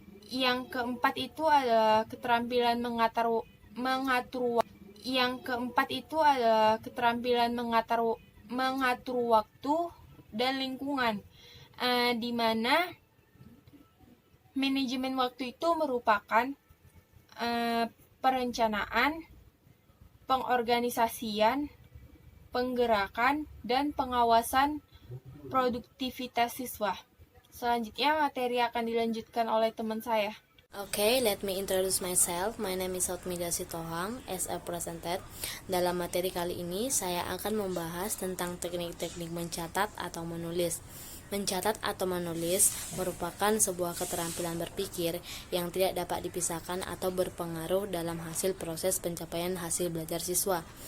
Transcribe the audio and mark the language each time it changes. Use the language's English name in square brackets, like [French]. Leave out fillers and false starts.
[Indonesian] Yang keempat itu adalah keterampilan mengatur waktu dan lingkungan, di mana manajemen waktu itu merupakan perencanaan, pengorganisasian, penggerakan, dan pengawasan produktivitas siswa. Selanjutnya materi akan dilanjutkan oleh teman saya. [English] Okay, let me introduce myself. My name is Sotmida Sitohang. As I presented, [Indonesian] dalam materi kali ini saya akan membahas tentang teknik-teknik mencatat atau menulis. Mencatat atau menulis merupakan sebuah keterampilan berpikir yang tidak dapat dipisahkan atau berpengaruh dalam hasil proses pencapaian hasil belajar siswa.